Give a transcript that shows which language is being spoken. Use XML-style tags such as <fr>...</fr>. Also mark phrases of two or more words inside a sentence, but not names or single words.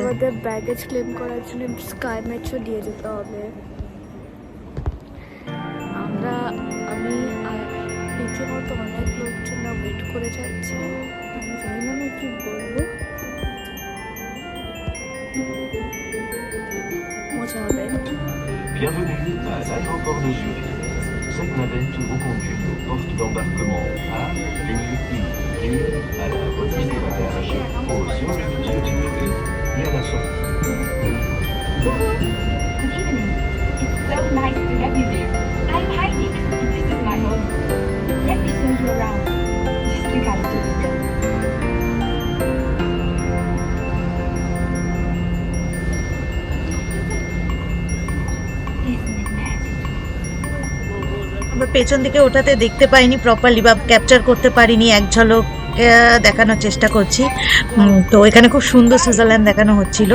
<bn>আমাদের</bn> <en>baggage claim</en> <bn>করার জন্য স্কাই মেট্রো দিয়ে যেতে হবে। আমি আর রীতিমতো অনেক লোকজন ওয়েট করে যাচ্ছে। আমি জানি না আমি কি বলবো, মজা হবে।</bn> <fr>Bienvenue à l'aéroport de Zurich. Cette navette vous conduit aux portes d'embarquement A, B, I et à la remise des bagages au Zurich Duty Free et à la sortie.</fr> <en>Good evening. It's so nice to have you here. I'm Heidi. This is my home. Let me show you around. Just you gotta do it. Isn't it magic?</en> <bn>আমরা পেছন দিকে ওঠাতে দেখতে পাইনি প্রপারলি বা ক্যাপচার করতে পারিনি, এক ঝলক দেখানোর চেষ্টা করছি। তো এখানে খুব সুন্দর সুইজারল্যান্ড দেখানো হচ্ছিল।</bn>